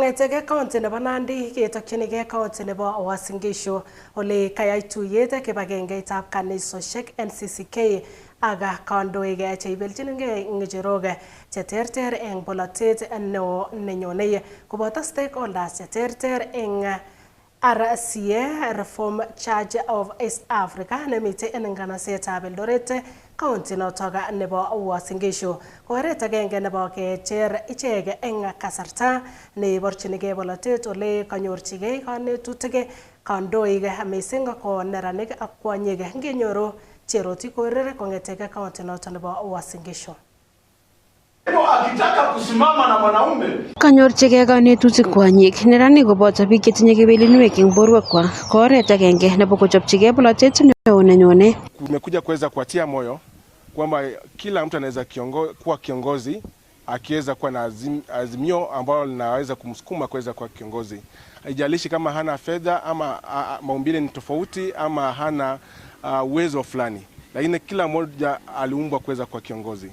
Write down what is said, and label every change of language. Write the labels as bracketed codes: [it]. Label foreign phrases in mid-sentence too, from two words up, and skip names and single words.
[kln] Kong'etege county nebo Nandi ketokchinige county nebo Uasin Gishu ole kayai tuyet kibagengeitab kanisosiek NCCK aga kandoik cheibelchinigei ng'echerok cheterter eng bolotet neo nenyone koboto stakeholders cheterter eng RCA Reform Church of East Africa nemite eng nganasetab Eldoret county notok nebo Uasin Gishu. Oret agenge nebo kecher ichek eng kasarta neborchinigei bolotet ole kanyorchigei kanetutik kandoik mising ko neranik ak kwonyik ngenyoru Cheroti Korir kong'etege county notok nebo Uasin Gishu. [sw] Akitaka kusimama na mwanaume [kln] kanyorchigei kanetutik kwonyik neranik koboto biik chetinye kewelinwek eng borwekwak ko oret agenge nebo kochopchigei bolotet neo nenyone. [sw] Tumekuja kuweza kuatia moyo kwamba kila mtu anaweza kuwa kiongozi akiweza kuwa na azimio ambalo linaweza kumsukuma kuweza kuwa kiongozi. Haijalishi kama hana fedha ama maumbile ni tofauti ama hana uwezo fulani, lakini kila mmoja aliumbwa kuweza kuwa kiongozi.